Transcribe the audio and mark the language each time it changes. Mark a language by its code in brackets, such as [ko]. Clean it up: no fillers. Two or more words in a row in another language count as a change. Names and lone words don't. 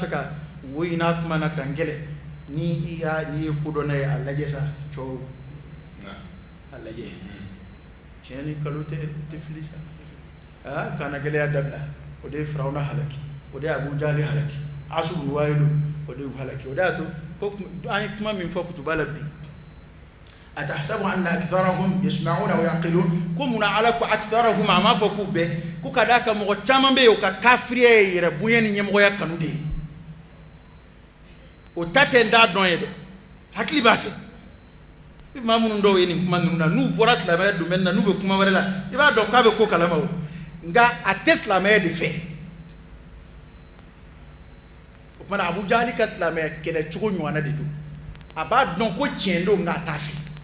[bm] fɛ ka wo in n'a kuma na kan gɛlɛn n'i ye ko dɔnna ye a lajɛ sa cɛw a lajɛ tiɲɛ ni kalo tɛ fili sa kana gɛlɛya dabila o de ye firawuna halaki o de ye abu jahali halaki asubu ni wayilu o de y'u halaki o de y'a to ko an ye kuma min fɔ kutuba la bi [ar] أتحسب أن أكثرهم يسمعون و يعقلون [bm] ko munna ala ko aktharahum a m'a fɔ k'u bɛɛ ko ka d'a kan mɔgɔ caman bɛ yen o ka kafiriya ye yɛrɛ bonya ni ɲɛmɔgɔya kanu de ye o ta tɛ n t'a dɔn ye dɛ hakili b'a fɛ maa minnu dɔw ye nin kuma ninnu na n'u bɔra silamɛya domaine na n'u bɛ kuma wɛrɛ la i b'a dɔn k'a bɛ ko kalama o nka a tɛ silamɛya de fɛ o kumana abu jahali ka silamɛya kɛlɛ cogo ɲɔgɔnna de don a b'a dɔn ko tiɲɛ don nka a t'a fɛ